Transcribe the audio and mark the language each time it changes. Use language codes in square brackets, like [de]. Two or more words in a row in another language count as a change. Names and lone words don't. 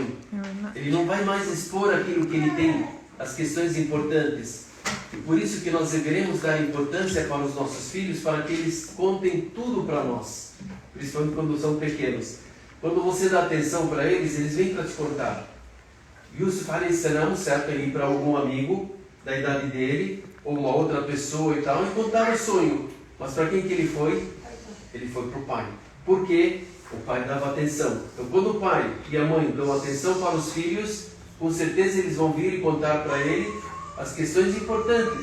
[pt] Ele não vai mais expor aquilo que ele tem, as questões importantes. E por isso que nós deveremos dar importância para os nossos filhos, para que eles contem tudo para nós, principalmente quando são pequenos. Quando você dá atenção para eles, eles vêm para te contar. [ar] يوسف عليه السلام, [pt] certo, ele ia para algum amigo da idade dele, ou uma outra pessoa e tal, e contava o sonho. Mas para quem que ele foi? Ele foi para o pai. Por quê? O pai dava atenção. Então quando o pai e a mãe dão atenção para os filhos, com certeza eles vão vir e contar para ele as questões importantes.